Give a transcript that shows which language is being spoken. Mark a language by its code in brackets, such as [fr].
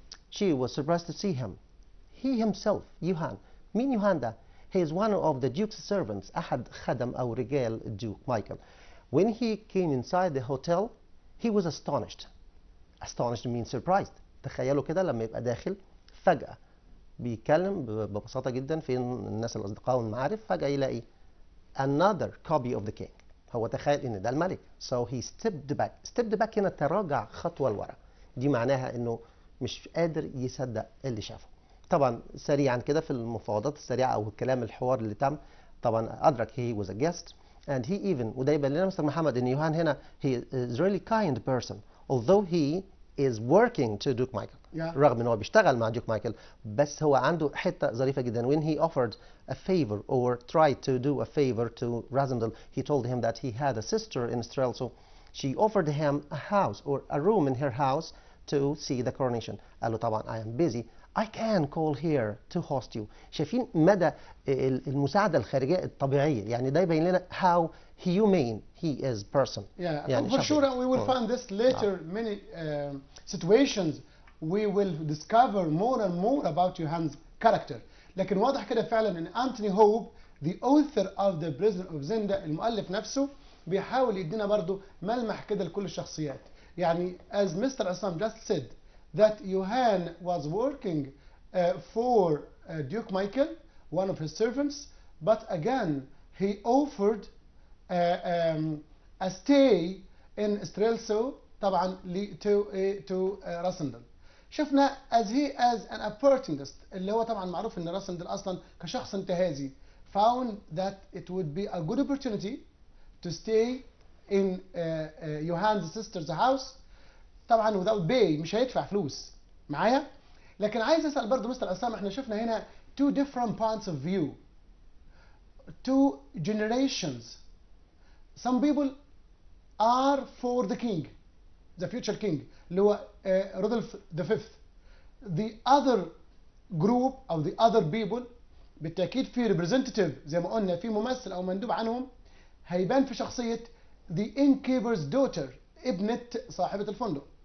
[en] She was surprised to see him. He himself, Johan. [ar] مين يوهان ده؟ [en] He is one of the duke's servants. [ar] أحد خدم أو رجال Duke Michael. [en] When he came inside the hotel, he was astonished. Astonished means surprised. [ar] تخيلوا كده لما يبقى داخل فجأة بيتكلم ببساطة جدا في الناس الأصدقاء والمعارف فجأة يلاقي [en] another copy of the king. [ar] هو تخيل إن ده الملك. [en] So he stepped back. [ar] Stepped back هنا تراجع خطوة لورا. دي معناها إنه مش قادر يصدق اللي شافه. طبعا سريعا كده في المفاوضات السريعة أو الكلام الحوار اللي تم طبعا أدرك [en] he was a guest and he even [ar] وده يبين لنا مستر محمد إن يوهان هنا [en] he is really kind person although he is working to Duke Michael. [ar] رغم إن هو بيشتغل مع Duke Michael بس هو عنده حتة ظريفة جدا. [en] When he offered a favor or tried to do a favor to Rasandal, he told him that he had a sister in Strelso. She offered him a house or a room in her house to see the coronation. [ar] قال له طبعا [en] I am busy. I can call here to host you. [ar] شايفين مدى المساعدة الخارجية الطبيعية. يعني ده يبين لنا [en] how humane he is person. Yeah, يعني for sure we will find this later. Many situations we will discover more and more about Johan's character. [ar] لكن واضح كده فعلا ان أنتوني هوب [en] the author of the Prisoner of Zenda [ar] المؤلف نفسه بيحاول يدينا برضو ملمح كده لكل الشخصيات. [en] يعني as Mr. Assam just said that Johan was working for Duke Michael, one of his servants, but again he offered a stay in Strelso طبعا to Rasandal. شفنا as he as an opportunist [ar] اللي هو طبعا معروف ان راسندل اصلا كشخص انتهازي [en] found that it would be a good opportunity to stay in Johan's sister's house طبعا without pay. [ar] مش هيدفع فلوس معايا. لكن عايز اسال برضه مستر اسامه احنا شفنا هنا [en] two different points of view, two generations some people are for the king, the future king [ar] اللي هو [en] Rudolf the fifth. the other group [ar] أو [en] the other people [ar] بالتأكيد في representative زي ما قلنا في ممثل أو مندوب عنهم هيبان في شخصية [en] the innkeeper's daughter [ar] ابنة صاحبة الفندق.